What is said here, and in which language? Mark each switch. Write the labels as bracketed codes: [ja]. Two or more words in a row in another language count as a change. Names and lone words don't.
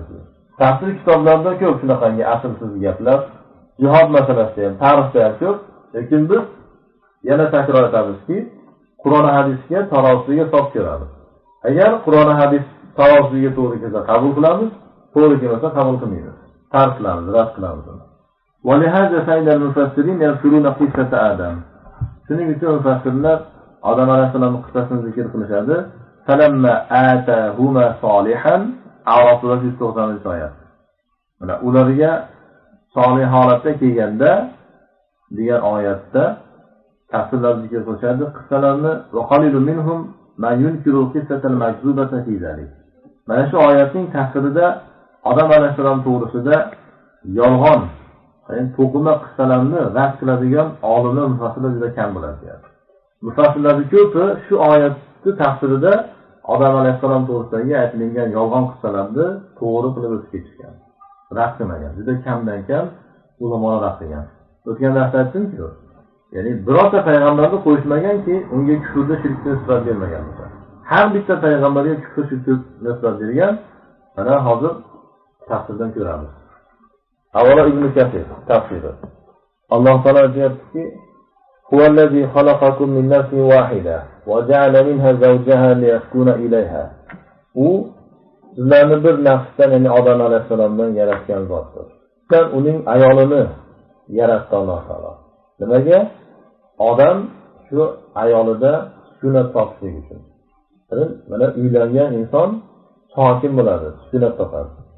[uz] Tafsir kitoblarida ko'p shunaqangi aslsiz gaplar, jihod masalasida ham, tarixda ham ko'p. Lekin biz yana takror etamizki, Qur'on hadisga tarozisiga solib ko'ramiz. Agar Qur'on hadis tarozisiga to'g'ri kelsa qabul qilamiz, to'g'ri kelmasa qabul qilmaymiz. Tark qilamiz, rad qilamiz. [ar] وَلِهَذَا فَإِنَّ الْمُفَسِّرِينَ يَذْكُرُونَ قِصَّةَ آدَمَ. [uz] Shuning uchun mufassirlar Odam alayhisolamning qissasini zikr qilishadi. [ar] فَلَمَّا آتَاهُمَا صَالِحًا A'rof 190-oyat. [uz] Mana ularga solih holatda kelganda degan oyatda tafsirlar zikr qilishadi. [ar] Qissalarni وقليل منهم ما ينكر القصة المكذوبة في ذلك. [uz] Mana shu oyatning tafsirida Odam alayhisolam to'g'risida yolg'on, ya'ni to'qima qissalarni rad qiladigan olimlar, mufassirlar juda kam bo'ladi. Mufassirlarning ko'pi shu oyatning tafsirida Odam alayhisolam to'g'risidagi aytilgan yolg'on qissalarni to'g'ri qilib o'tib ketishgan. Rad qilmagan. Juda kamdan kam ulamolar rad qilgan. O'tgan darsda aytdim-ku, ya'ni birorta payg'ambarni qo'yishmaganki, unga kufrda shirkni nisbat bermagan bo'lsa. Har bitta payg'ambarga kufr shirkni nisbat bergan. Mana hozir tafsirdan ko'ramiz. Avvalo Ibn Kathir tafsiri. Alloh taolo aytayaptiki: [ar] "هو الذي خلقكم من نفس واحدة وَجَعَلَ مِنْهَا زَوْجَهَا لِيَسْكُنَ إِلَيْهَا. [uz] U sizlarni bir nafsdan, ya'ni Odam alayhissalomdan yaratgan zotdir. Sen uning ayolini yaratdi Alloh taolo. Nimaga? Odam shu ayolida sukunat topishlik uchun. Mana uylangan inson sokin bo'ladi, sukunat topadi.